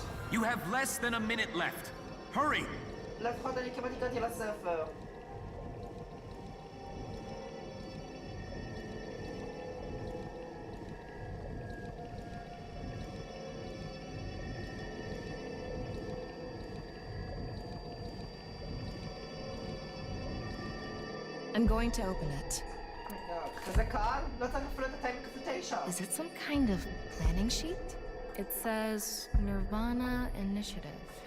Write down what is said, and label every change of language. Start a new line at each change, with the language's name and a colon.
English: You have less than a minute left. Hurry!
Hebrew: לפחות אני כמעט הגעתי לספר.
English: I'm going to open it.
Hebrew: כזה קל? לא צריך אפילו את הטיימינג כפול 9.
English: Is it some kind of planning sheet? It says NirvanA Initiative.